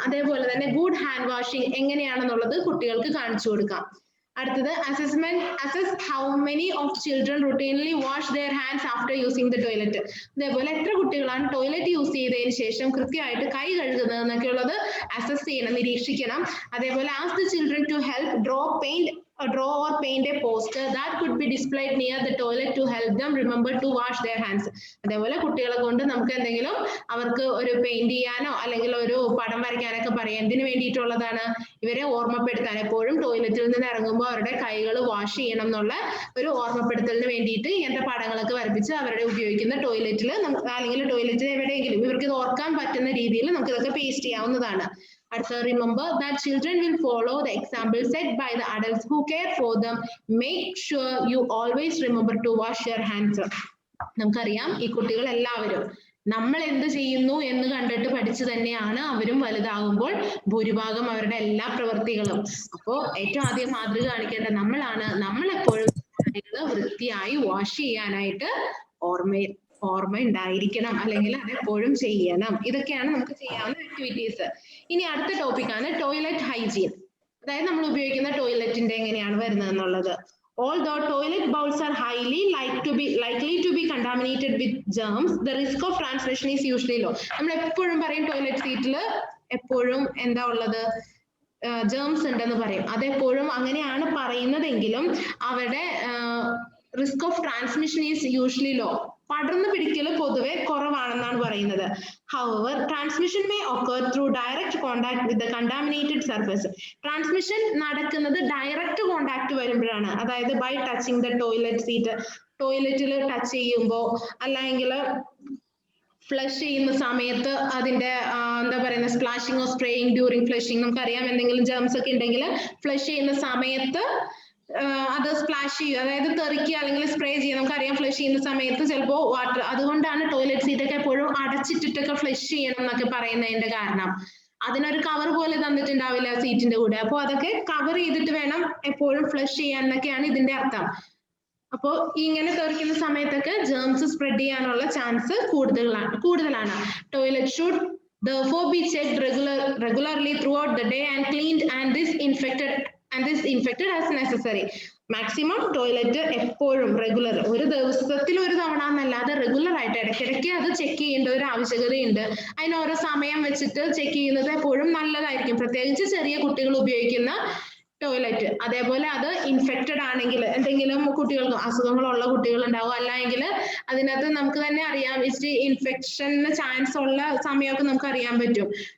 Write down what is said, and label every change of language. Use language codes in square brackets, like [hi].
[ml] അതേപോലെ തന്നെ good hand washing എങ്ങനെയാണെന്നുള്ളത് കുട്ടികൾക്ക് കാണിച്ചു കൊടുക്കാം. അടുത്തത് [en] assess how many of children routinely wash their hands after using the toilet. [ml] അതേപോലെ എത്ര കുട്ടികളാണ് ടോയ്ലറ്റ് യൂസ് ചെയ്തതിന് ശേഷം കൃത്യമായിട്ട് കൈ കഴുകുന്നത് എന്നൊക്കെ ഉള്ളത് അസസ് ചെയ്യണം, നിരീക്ഷിക്കണം. അതേപോലെ [en] ask the children to help draw or paint a poster that could be displayed near the toilet to help them remember to wash their hands. [ml] അതേപോലെ കുട്ടികളെ കൊണ്ട് നമുക്ക് എന്തെങ്കിലും അവർക്ക് ഒരു പെയിന്റ് ചെയ്യാനോ അല്ലെങ്കിൽ ഒരു പടം വരയ്ക്കാനൊക്കെ പറയാം. എന്തിനു വേണ്ടിയിട്ടുള്ളതാണ്? ഇവരെ ഓർമ്മപ്പെടുത്താൻ, എപ്പോഴും ടോയ്ലറ്റിൽ നിന്ന് ഇറങ്ങുമ്പോൾ അവരുടെ കൈകൾ വാഷ് ചെയ്യണം എന്നുള്ള ഒരു ഓർമ്മപ്പെടുത്തലിന് വേണ്ടിയിട്ട് ഇങ്ങനത്തെ പടങ്ങളൊക്കെ വരപ്പിച്ച് അവരുടെ ഉപയോഗിക്കുന്ന ടോയ്ലറ്റിൽ അല്ലെങ്കിൽ ടോയ്ലറ്റിൽ എവിടെയെങ്കിലും ഇവർക്ക് ഇത് ഓർക്കാൻ പറ്റുന്ന രീതിയിൽ നമുക്ക് ഇതൊക്കെ പേസ്റ്റ് ചെയ്യാവുന്നതാണ്. അടുത്ത, [en] remember that children will follow the example set by the adults who care for them. Make sure you always remember to wash your hands. [ml] നമുക്കറിയാം ഈ കുട്ടികൾ എല്ലാവരും നമ്മൾ എന്ത് ചെയ്യുന്നു എന്ന് കണ്ടിട്ട് പഠിച്ചു തന്നെയാണ് അവരും വലുതാകുമ്പോൾ ഭൂരിഭാഗം അവരുടെ എല്ലാ പ്രവൃത്തികളും. അപ്പോ ഏറ്റവും ആദ്യം മാതൃക കാണിക്കേണ്ട നമ്മളാണ്. നമ്മളെപ്പോഴും കൈകൾ വൃത്തിയായി വാഷ് ചെയ്യാനായിട്ട് ഓർമ്മ ഉണ്ടായിരിക്കണം, അല്ലെങ്കിൽ അതെപ്പോഴും ചെയ്യണം. ഇതൊക്കെയാണ് നമുക്ക് ചെയ്യാവുന്ന ആക്ടിവിറ്റീസ്. ഇനി അടുത്ത ടോപ്പിക്കാണ് ടോയ്ലറ്റ് ഹൈജീൻ. അതായത് നമ്മൾ ഉപയോഗിക്കുന്ന ടോയ്ലറ്റിന്റെ എങ്ങനെയാണ് വരുന്നത് എന്നുള്ളത്. [en] Although toilet bowls are highly likely to be contaminated with germs, the risk of transmission is usually low. [ml] നമ്മൾ എപ്പോഴും പറയും ടോയ്ലറ്റ് സീറ്റിൽ എപ്പോഴും എന്താ ഉള്ളത്, ജേംസ് ഉണ്ടെന്ന് പറയും. അതെപ്പോഴും അങ്ങനെയാണ് പറയുന്നതെങ്കിലും അവരുടെ [en] Risk of transmission is usually low. [ml] പടർന്നു പിടിക്കൽ പൊതുവെ കുറവാണെന്നാണ് പറയുന്നത്. [en] However, transmission may occur through direct contact with the contaminated surface. [ml] Transmission നടക്കുന്നത് ഡയറക്റ്റ് കോണ്ടാക്ട് വരുമ്പോഴാണ്. അതായത് [en] by touching the toilet seat, [ml] ടോയ്ലറ്റിൽ ടച്ച് ചെയ്യുമ്പോൾ, അല്ലെങ്കിൽ ഫ്ലഷ് ചെയ്യുന്ന സമയത്ത് അതിന്റെ എന്താ പറയുന്നത് [en] Splashing or spraying during flushing. [ml] നമുക്കറിയാം എന്തെങ്കിലും ജേംസ് ഒക്കെ ഉണ്ടെങ്കിൽ ഫ്ലഷ് ചെയ്യുന്ന സമയത്ത് അത് സ്പ്ലാഷ് ചെയ്യുക, അതായത് തെറിക്കുക അല്ലെങ്കിൽ സ്പ്രേ ചെയ്യുക. നമുക്കറിയാം ഫ്ലഷ് ചെയ്യുന്ന സമയത്ത് ചിലപ്പോൾ വാട്ടർ, അതുകൊണ്ടാണ് ടോയ്ലറ്റ് സീറ്റൊക്കെ എപ്പോഴും അടച്ചിട്ടിട്ടൊക്കെ ഫ്ലഷ് ചെയ്യണം എന്നൊക്കെ പറയുന്നതിന്റെ കാരണം. അതിനൊരു കവർ പോലെ തന്നിട്ടുണ്ടാവില്ല സീറ്റിന്റെ കൂടെ, അപ്പോൾ അതൊക്കെ കവർ ചെയ്തിട്ട് വേണം എപ്പോഴും ഫ്ലഷ് ചെയ്യാൻ എന്നൊക്കെയാണ് ഇതിന്റെ അർത്ഥം. അപ്പോൾ ഇങ്ങനെ തെറിക്കുന്ന സമയത്തൊക്കെ ജേംസ് സ്പ്രെഡ് ചെയ്യാനുള്ള ചാൻസ് കൂടുതലാണ്. [en] Toilet should therefore be checked regularly throughout the day and cleaned and disinfected as necessary. [ml] Maximum toilet എപ്പോഴും റെഗുലർ, ഒരു ദിവസത്തിൽ ഒരു തവണ എന്നല്ലാതെ റെഗുലർ ആയിട്ട് ഇടയ്ക്കിടയ്ക്ക് അത് ചെക്ക് ചെയ്യേണ്ട ഒരു ആവശ്യകതയുണ്ട്. അതിന് ഓരോ സമയം വെച്ചിട്ട് ചെക്ക് ചെയ്യുന്നത് എപ്പോഴും നല്ലതായിരിക്കും, പ്രത്യേകിച്ച് ചെറിയ കുട്ടികൾ ഉപയോഗിക്കുന്ന ടോയ്ലറ്റ്. അതേപോലെ അത് ഇൻഫെക്റ്റഡ് ആണെങ്കിൽ, എന്തെങ്കിലും കുട്ടികൾക്ക് അസുഖങ്ങളുള്ള കുട്ടികൾ ഉണ്ടാവും, അല്ലെങ്കിൽ അതിനകത്ത് നമുക്ക് തന്നെ അറിയാം ഇച്ചിരി ഇൻഫെക്ഷന് ചാൻസ് ഉള്ള സമയമൊക്കെ നമുക്ക് അറിയാൻ പറ്റും.